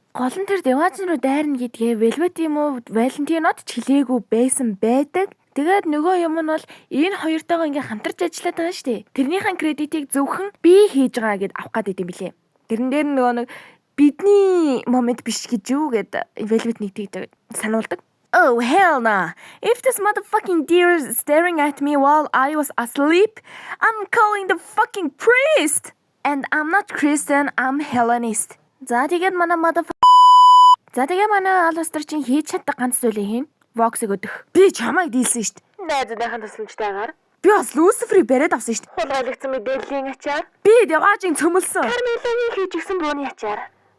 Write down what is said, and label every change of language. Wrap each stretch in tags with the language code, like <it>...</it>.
<mn>Гол нь тэр Devajin руу дайрна гэдгээ Velvet юм уу Valentino-д ч хэлээгүй байсан байдаг. Тэгээд нөгөө юм нь бол энэ хоёртойгоо ингээ хамтарч ажиллаад байгаа шүү дээ. Тэрнийхэн кредитийг зөвхөн би хийж байгаа гэд авах гээд идэм билээ. Тэрэн дээр нөгөө нэг бидний момент биш гэж юу гэд Velvet нэг тэгдэг сануулдаг.</mn> <en>Oh hell nah. If this motherfucking deer is staring at me while I was asleep, I'm calling the fucking priest. And I'm not Christian, I'm Hellenist.</en> <mn>За тэгээд манай Alistair чинь хийж чаддаг ганц зүйлээ хийн. Vox-ыг өдөх. Би чамайг дийлсэн штт. Найзынхаа тусламжтайгаар. Би бас Lucifer-ыг бариад авсан штт. Хулгайлагдсан мэдээллийн ачаар. Би Devajin цөмөлсөн. Carmela-гийн хийжсэн бууны ачаар.</mn>